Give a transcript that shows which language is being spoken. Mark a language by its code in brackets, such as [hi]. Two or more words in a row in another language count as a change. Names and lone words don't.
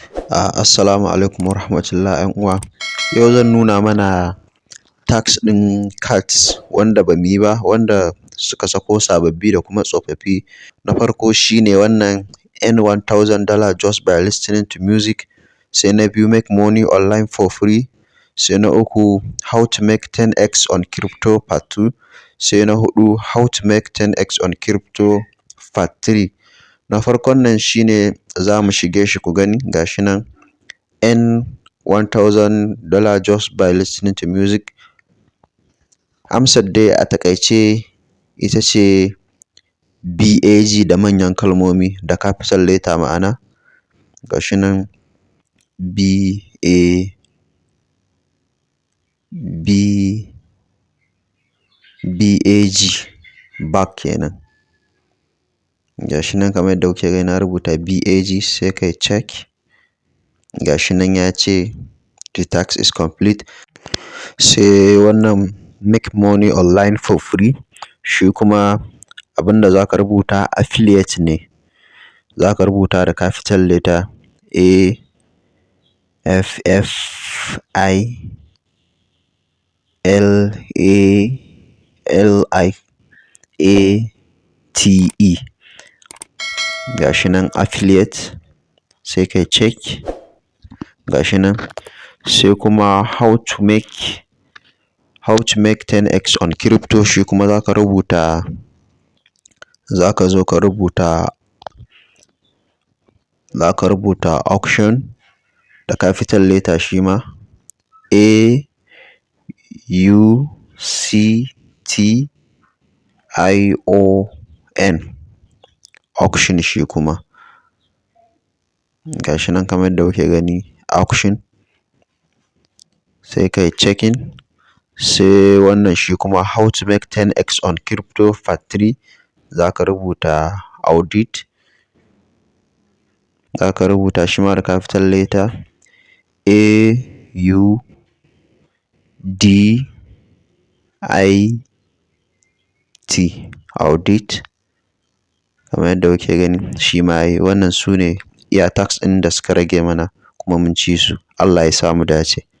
[ar] السلام عليكم ورحمة الله [ha] ƴan uwa. Yau zan nuna mana tax ɗin cards wanda ba mu yi ba, wanda suka sako sababbi da kuma tsofaffi. Na farko shine wannan [en] earn $1000 just by listening to music. [ha] Sai na biyu [en] make money online for free. [ha] Sai na uku [en] how to make 10x on crypto part 2. [ha] Sai na huɗu [en] how to make 10x on crypto part 3. [ha] Na farkon nan shine za mu shige shi ku gani gashi nan [en] earn $1000 just by listening to music. [ha] Amsar dai a taƙaice ita ce BAG da manyan kalmomi da [en] capital letter [ha] ma'ana gashi nan BAG back kenan. Gashi nan kamar yadda kuke gani na rubuta BAG sai kai check. Gashi nan ya ce [en] the tax is complete. [ha] Sai wannan [en] make money online for free, [ha] shi kuma abinda zaka rubuta affiliate ne. Zaka rubuta da [en] capital letter [ha] AFFILIATE. Gashi nan affiliate sai kai check. Gashi nan sai kuma [en] how to make 10x on crypto, [ha] shi kuma zaka zo ka rubuta auction da [en] capital letter [ha] shi ma AUCTION auction shi kuma. Gashi nan kamar yadda kuke gani auction sai kai checking. Sai wannan shi kuma [en] how to make 10x on crypto part 3, [ha] zaka rubuta audit, zaka rubuta shi ma da [en] capital letter [ha] audit kamar yadda kuke gani shi ma yayi. Wannan sune iya tax ɗin da suka rage mana kuma mun ci su. Allah ya sa mu dace.